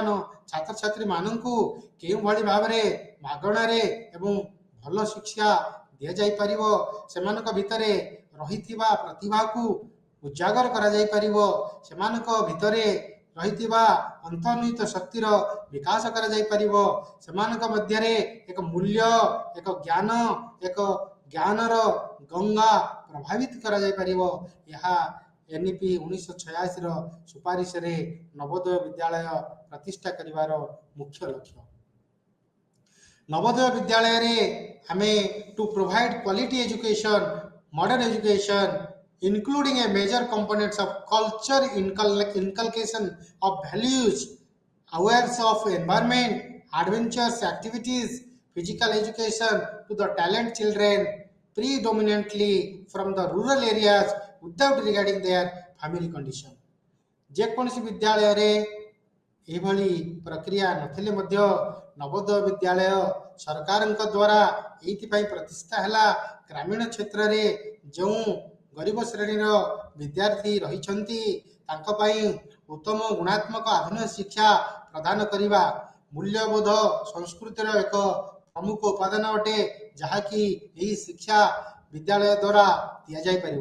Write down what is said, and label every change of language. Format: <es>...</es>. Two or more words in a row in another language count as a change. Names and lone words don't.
<or>ଛାତ୍ରଛାତ୍ରୀମାନଙ୍କୁ କେଉଁଭଳି ଭାବରେ ମାଗଣାରେ ଏବଂ ଭଲ ଶିକ୍ଷା ଦିଆଯାଇପାରିବ, ସେମାନଙ୍କ ଭିତରେ ରହିଥିବା ପ୍ରତିଭାକୁ ଉଜାଗର କରାଯାଇପାରିବ, ସେମାନଙ୍କ ଭିତରେ ରହିଥିବା ଅନ୍ତର୍ନିହିତ ଶକ୍ତିର ବିକାଶ କରାଯାଇପାରିବ, ସେମାନଙ୍କ ମଧ୍ୟରେ ଏକ ମୂଲ୍ୟ, ଏକ ଜ୍ଞାନ, ଏକ ଜ୍ଞାନର ଗଙ୍ଗା ପ୍ରଭାବିତ କରାଯାଇପାରିବ। ଏହା ଏନ୍ଇପି 1986ର ସୁପାରିଶରେ ନବୋଦୟ ବିଦ୍ୟାଳୟ ପ୍ରତିଷ୍ଠା କରିବାର ମୁଖ୍ୟ ଲକ୍ଷ୍ୟ। ନବୋଦୟ ବିଦ୍ୟାଳୟରେ ଆମେ</or> <en>to provide quality education, modern education, including a major components of culture inculcation of values, awareness of environment, adventures activities, physical education to the talent children, predominantly from the rural areas without regarding their family condition।</en> <or>ଯେକୌଣସି ବିଦ୍ୟାଳୟରେ ଏହିଭଳି ପ୍ରକ୍ରିୟା ନଥିଲେ ମଧ୍ୟ ନବୋଦୟ ବିଦ୍ୟାଳୟ ସରକାରଙ୍କ ଦ୍ୱାରା ଏଇଥିପାଇଁ ପ୍ରତିଷ୍ଠା ହେଲା, ଗ୍ରାମୀଣ କ୍ଷେତ୍ରରେ ଯେଉଁ ଗରିବ ଶ୍ରେଣୀର ବିଦ୍ୟାର୍ଥୀ ରହିଛନ୍ତି ତାଙ୍କ ପାଇଁ ଉତ୍ତମ ଗୁଣାତ୍ମକ ଆଧୁନିକ ଶିକ୍ଷା ପ୍ରଦାନ କରିବା ମୂଲ୍ୟବୋଧ ସଂସ୍କୃତିର ଏକ ପ୍ରମୁଖ ଉପାଦାନ ଅଟେ, ଯାହାକି ଏହି ଶିକ୍ଷା ବିଦ୍ୟାଳୟ ଦ୍ୱାରା ଦିଆଯାଇପାରିବ।</or>